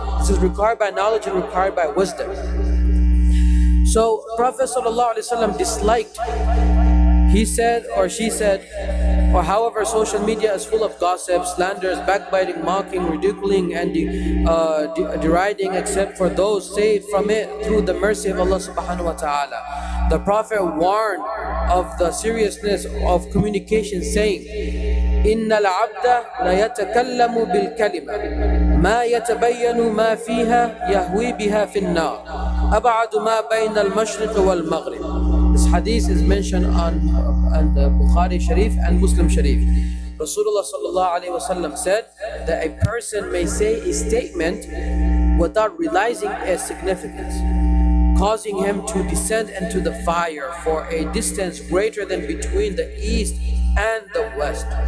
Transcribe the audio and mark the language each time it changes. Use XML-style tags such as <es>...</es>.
<en>This is required by knowledge and required by wisdom. So Prophet ﷺ disliked, he said or she said, Or however, social media is full of gossip, slanders, backbiting, mocking, ridiculing, and deriding, except for those saved from it through the mercy of Allah subhanahu wa ta'ala. The Prophet warned of the seriousness of communication, saying,</en> <ar>إن العبد لا يتكلم بالكلمة ما يتبين ما فيها يهوي بها في النار أبعد ما بين المشرق والمغرب.</ar> <en>This hadith is mentioned on the Bukhari Sharif and Muslim Sharif. Rasulullah sallallahu alaihi wasallam said that a person may say a statement without realizing its significance, causing him to descend into the fire for a distance greater than between the east and the west.</en>